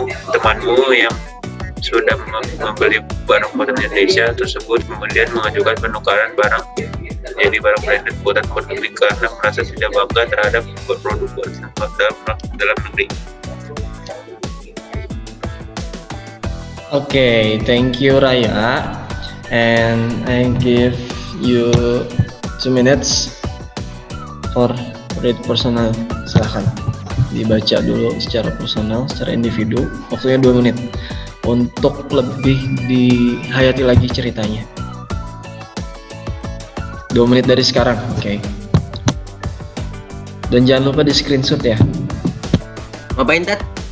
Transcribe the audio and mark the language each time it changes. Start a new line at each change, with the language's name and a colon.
Indonesian: Temanmu yang sudah membeli barang buatan Indonesia tersebut kemudian mengajukan penukaran barang menjadi barang branded buatan luar negeri karena merasa tidak bangga terhadap produk buatan dalam negeri.
English: Okay, thank you Raya, and I give you 2 minutes for read personal.
Indonesian: Silahkan dibaca dulu secara personal, secara individu. Waktunya 2 menit untuk lebih dihayati lagi ceritanya. 2 menit dari sekarang, oke. Dan jangan lupa di screenshot ya. Ngapain, Tat?